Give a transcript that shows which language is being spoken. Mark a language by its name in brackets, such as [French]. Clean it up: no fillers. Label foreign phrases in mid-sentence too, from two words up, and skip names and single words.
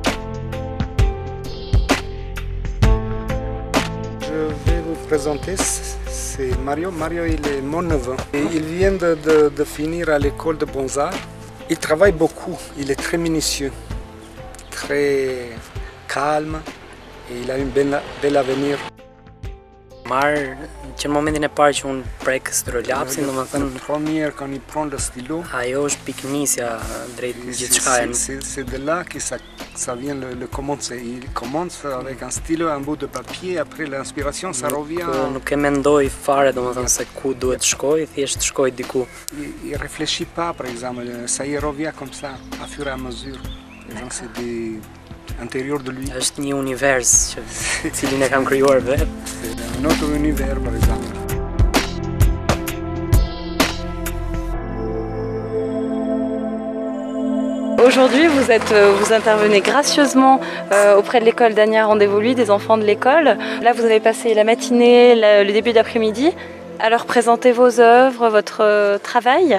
[French] Je vais vous présenter, c'est Mario. Mario, il est mon neveu. Et il vient de finir à l'école de Beaux-Arts. Il travaille beaucoup, il est très minutieux, très calme. E il a un bel avenir. [Albanian] Që në momentin e parë që unë prek strolapsin, [French] Première quand il prend le stylo, [Albanian] ajo është piknisja drejt gjithçka. [French] C'est de là que ça vient le commencer. Il commence avec un stylo, un bout de papier, après l'inspiration ça revient. [Albanian] Nuk e mendoj fare domethënë se ku duhet shkoj, thjesht shkoj diku. [French] Il réfléchit pas, par exemple, ça y revient comme ça, à fur et à mesure. Donc c'est des intérieur de lui. [Albanian] Është një univers cilin e kam krijuar vetë. [French] C'est un autre univers, par exemple. Aujourd'hui, vous intervenez gracieusement auprès de l'école d'Agnard en Dévoluy, des enfants de l'école. Là, vous avez passé la matinée, le début d'après-midi, à leur présenter vos œuvres, votre travail.